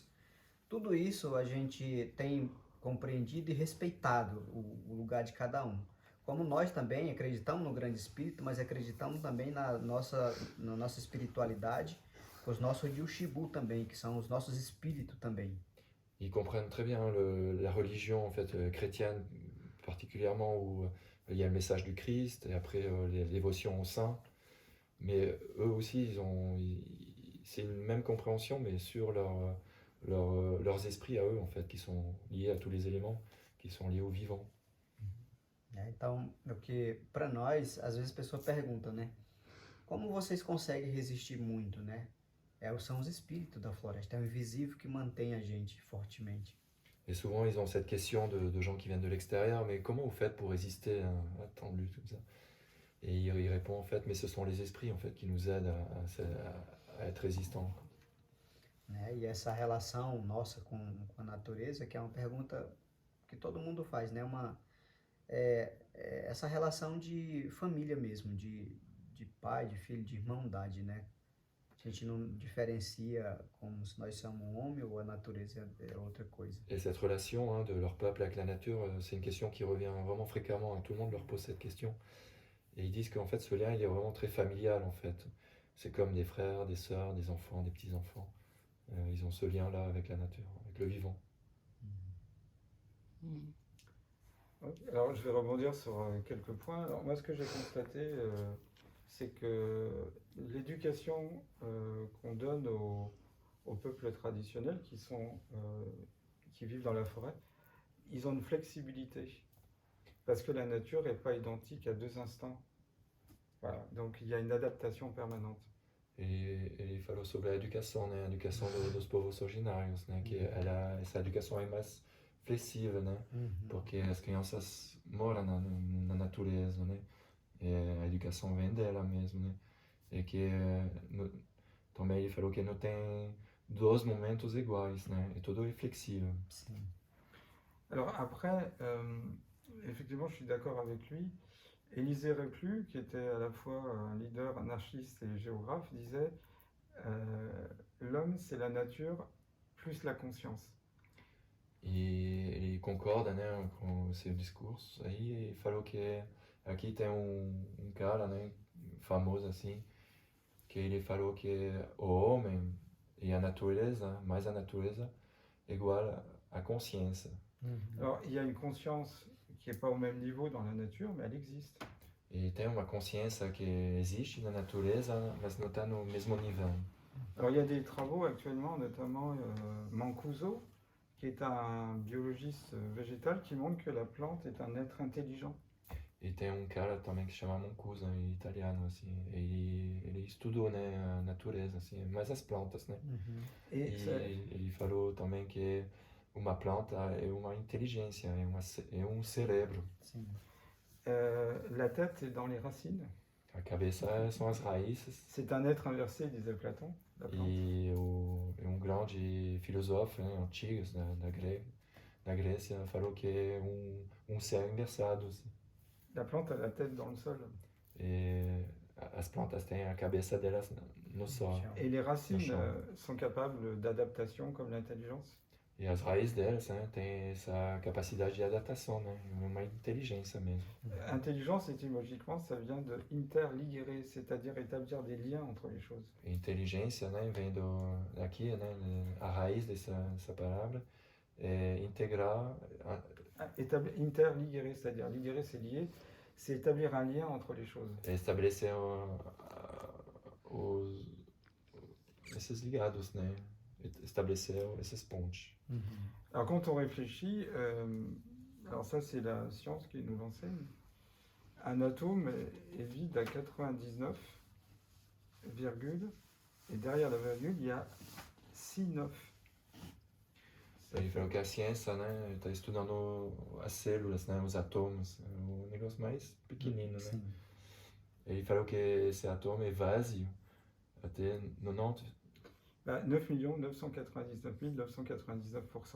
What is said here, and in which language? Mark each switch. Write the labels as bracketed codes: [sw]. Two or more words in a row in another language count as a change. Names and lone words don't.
[pt] Tudo isso a gente tem compreendido e respeitado o lugar de cada um. Como nós também acreditamos no grande espírito, mas acreditamos também na nossa espiritualidade, com os nossos Yushibu também, que são os nossos espíritos também. [fr] Ils comprennent très bien la religion en fait, chrétienne, particulièrement où il y a le message du Christ et après les dévotions aux saints. Mais eux aussi, c'est une même compréhension, mais sur leurs esprits à eux, en fait, qui sont liés à tous les éléments, qui sont liés au vivant. [pt] Então, o que para nós, às vezes a pessoa pergunta, né? Como vocês conseguem resistir muito, né? São os espíritos da floresta, é o invisível que mantém a gente fortemente. [fr] Et souvent, ils ont cette question de gens qui viennent de l'extérieur, mais comment vous faites pour résister à tant de lutte comme ça? Et il répond en fait, mais ce sont les esprits en fait qui nous aident à être résistants. [pt] E essa relação nossa com a natureza, que é uma pergunta que todo mundo faz, né? Essa relação de família mesmo, de pai, de filho, de irmandade, né? A gente não diferencia como se nós somos um homem ou a natureza é outra coisa. [fr] Et cette relation hein, de leur peuple avec la nature, c'est une question qui revient vraiment fréquemment. Hein, tout le monde leur pose cette question. Et ils disent qu'en fait, ce lien, il est vraiment très familial, en fait. C'est comme des frères, des sœurs, des enfants, des petits-enfants. Ils ont ce lien-là avec la nature, avec le vivant. Alors, je vais rebondir sur quelques points. Alors, moi, ce que j'ai constaté, c'est que l'éducation qu'on donne aux peuples traditionnels qui vivent dans la forêt, ils ont une flexibilité. Parce que la nature n'est pas identique à deux instants. Voilà, donc il y a une adaptation permanente. [pt] E ele falou sobre a educação, né? A educação dos povos originários, né? Que essa educação é mais flexível, né? Porque as crianças moram na natureza, né? E a educação vem dela mesmo, né? E que também ele falou que não tem dois momentos iguais, né? É tudo flexível. Sim. [fr] Alors après, effectivement, je suis d'accord avec lui. Élisée Reclus, qui était à la fois un leader anarchiste et géographe, disait l'homme, c'est la nature plus la conscience. [pt] E ele concorda, né, com o seu discurso. Aí ele falou que aqui tem um cara, né, famoso assim, que ele falou que o homem e a natureza, mais a natureza, é igual à consciência. [fr] Alors, il y a une conscience qui n'est pas au même niveau dans la nature, mais elle existe. [pt] E tem uma consciência que existe na natureza, mas não está no mesmo nível. [fr] Alors, il y a des travaux actuellement, notamment Mancuso, qui est un biologiste végétal, qui montre que la plante est un être intelligent. [pt] E tem um cara também que chama Mancuso, italiano, assim. Ele estudou, né, a natureza, assim, mais as plantas, né? [fr] Et [pt] E ele falou também que uma planta é uma inteligência, é um cérebro. Sim. [fr] La tête est dans les racines. [pt] A cabeça são as raízes. [fr] C'est un être inversé, disait Platon, la plante. [pt] E um grande filósofo, né, antigo da Grécia falou que é um ser inversado. Assim. [fr] La plante a la tête dans le sol. [pt] E as plantas têm a cabeça delas no sol. [fr] Et les racines [pt] chão. [fr] sont capables d'adaptation comme l'intelligence. [pt] E as raízes delas, né, têm essa capacidade de adaptação, né, é uma inteligência mesmo. [fr] Intelligence, étymologiquement, ça vient de interligere, c'est-à-dire établir des liens entre les choses. [pt] E inteligência, né, vem daqui, né, a raiz dessa palavra é integrar [fr] Interligere, c'est-à-dire ligere, c'est lier, c'est établir un lien entre les choses. [pt] é estabelecer esses ligados, né, estabelecer essas pontes. [fr] Alors quand on réfléchit, alors ça c'est la science qui nous l'enseigne, un atome est vide à 99, virgule, et derrière la virgule il y a 6 9. [pt] Ele falou que a ciência, né, está estudando as células, né, os átomos, o negócio mais pequenino, né. Sim. Ele falou que esse átomo é vazio até 90, 9 999 999%.